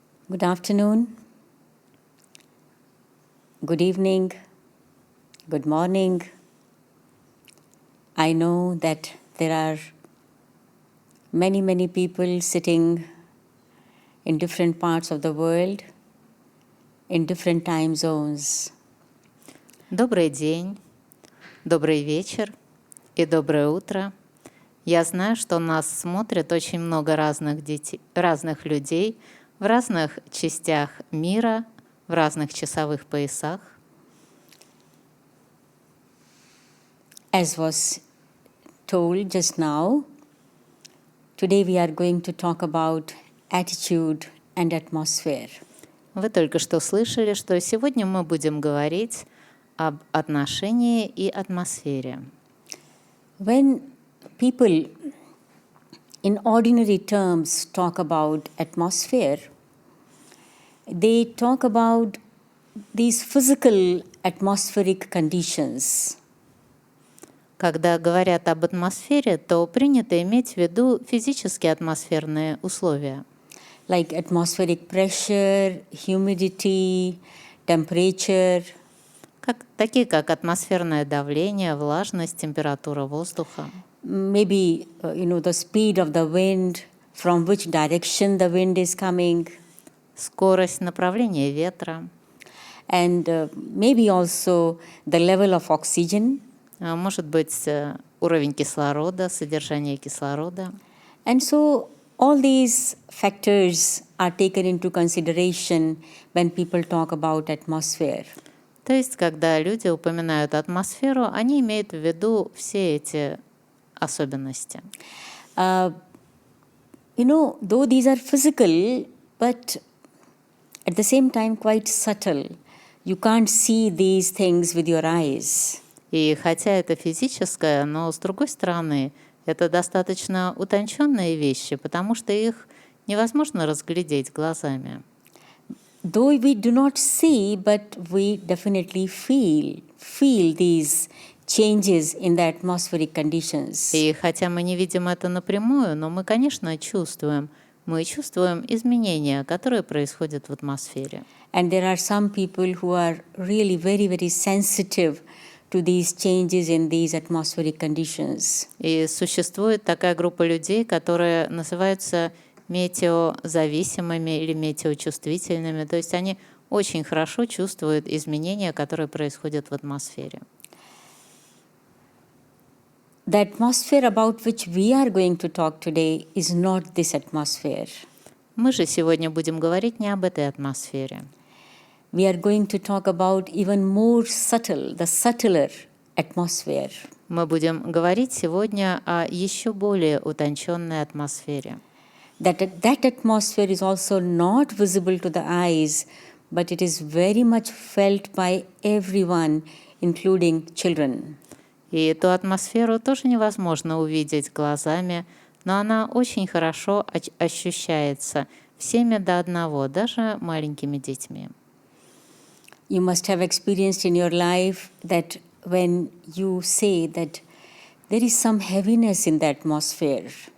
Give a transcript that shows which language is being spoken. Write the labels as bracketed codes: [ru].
[en] Good afternoon, good evening, good morning. I know that there are many people sitting in different parts of the world, in different time zones. [ru] Добрый день, добрый вечер и доброе утро. Я знаю, что нас смотрят очень много разных людей в разных частях мира, в разных часовых поясах. [en] As was told just now, today we are going to talk about attitude and atmosphere. [ru] Вы только что слышали, что сегодня мы будем говорить об отношении и атмосфере. [en] When people in ordinary terms talk about atmosphere, they talk about these physical atmospheric conditions. [ru] Когда говорят об атмосфере, то принято иметь в виду физические атмосферные условия. [en] Like atmospheric pressure, humidity, temperature. [ru] Такие как атмосферное давление, влажность, температура воздуха. [en] Maybe, the speed of the wind, from which direction the wind is coming. [ru] Скорость, направление ветра. [en] And maybe also the level of oxygen. [ru] Может быть, уровень кислорода, содержание кислорода. [en] And so all these factors are taken into consideration when people talk about atmosphere. [ru] То есть, когда люди упоминают атмосферу, они имеют в виду все эти особенности. [en] Though these are physical, but at the same time quite subtle. You can't see these things with your eyes. [ru] И хотя это физическое, но с другой стороны, это достаточно утонченные вещи, потому что их невозможно разглядеть глазами. [en] Though we do not see, but we definitely feel these changes in the atmospheric conditions. [ru] И хотя мы не видим это напрямую, но мы, конечно, чувствуем изменения, которые происходят в атмосфере. [en] And there are some people who are really very sensitive to these changes in these atmospheric conditions. [ru] И существует такая группа людей, которые называются метеозависимыми или метеочувствительными, то есть они очень хорошо чувствуют изменения, которые происходят в атмосфере. [en] The atmosphere about which we are going to talk today is not this atmosphere. [ru] Мы же сегодня будем говорить не об этой атмосфере. [en] We are going to talk about even more subtle, the subtler atmosphere. [ru] Мы будем говорить сегодня о еще более утонченной атмосфере. [en] That atmosphere is also not visible to the eyes, but it is very much felt by everyone, including children. [ru] И эту атмосферу тоже невозможно увидеть глазами, но она очень хорошо ощущается всеми до одного, даже маленькими детьми. [en] you must have experienced in your life that when you say that there is some heaviness in the atmosphere.